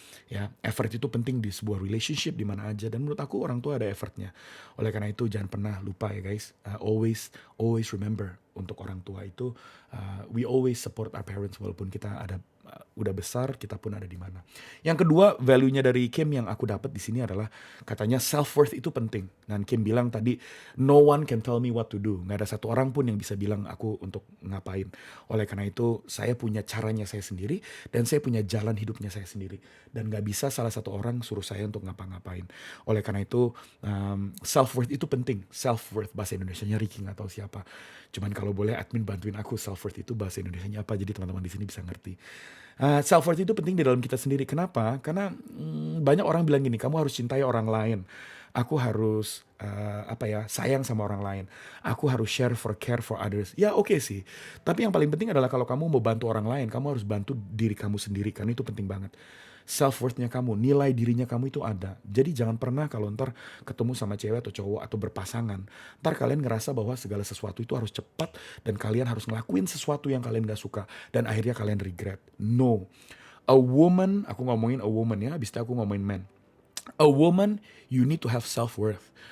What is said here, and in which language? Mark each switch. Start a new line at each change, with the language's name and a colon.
Indonesian: Ya, effort itu penting di sebuah relationship di mana aja, dan menurut aku orang tua ada effortnya. Oleh karena itu jangan pernah lupa ya guys,
English: always remember
Indonesian: untuk orang tua itu,
English: we always support our parents
Indonesian: walaupun kita ada udah besar, kita pun ada di mana. Yang kedua, value-nya dari Kim yang aku dapat di sini adalah katanya self worth itu penting. Dan Kim bilang tadi,
English: no one can tell me what to do.
Indonesian: Nggak ada satu orang pun yang bisa bilang aku untuk ngapain. Oleh karena itu, saya punya caranya saya sendiri, dan saya punya jalan hidupnya saya sendiri. Dan nggak bisa salah satu orang suruh saya untuk ngapa-ngapain. Oleh karena itu, self worth itu penting. Self worth bahasa Indonesianya Ricky nggak tahu siapa. Cuman kalau boleh admin bantuin aku, self worth itu bahasa Indonesianya apa, jadi teman-teman di sini bisa ngerti. Self worth itu penting di dalam kita sendiri. Kenapa? Karena banyak orang bilang gini, kamu harus cintai orang lain. Aku harus sayang sama orang lain. Aku harus
English: care for others.
Indonesian: Ya oke sih. Tapi yang paling penting adalah kalau kamu mau bantu orang lain, kamu harus bantu diri kamu sendiri, karena itu penting banget. Self worthnya kamu, nilai dirinya kamu itu ada. Jadi jangan pernah kalau ntar ketemu sama cewek atau cowok atau berpasangan, ntar kalian ngerasa bahwa segala sesuatu itu harus cepat dan kalian harus ngelakuin sesuatu yang kalian gak suka dan akhirnya kalian regret.
English: No. A woman,
Indonesian: aku ngomongin
English: a woman
Indonesian: ya, habis itu aku ngomongin man.
English: A woman, you need to have self-worth.